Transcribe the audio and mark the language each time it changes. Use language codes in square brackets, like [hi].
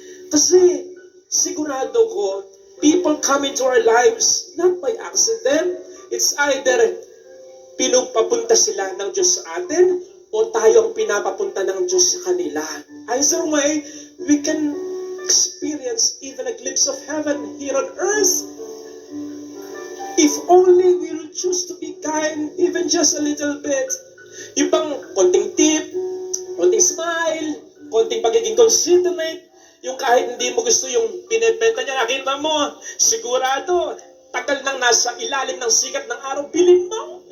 [tl] Kasi, sigurado ko, [en] people come into our lives not by accident. It's either [tl] pinupapunta sila ng Diyos sa atin o tayo ang pinapapunta ng Diyos sa kanila. [en] Either way, we can experience even a glimpse of heaven here on earth. If only we will choose to be kind, even just a little bit. [tl] Yung bang konting tip, konting smile, konting pagiging considerate, yung kahit hindi mo gusto yung binibenta niya, nakita mo, sigurado, tagal nang nasa ilalim ng sikat ng araw, bilhin mo.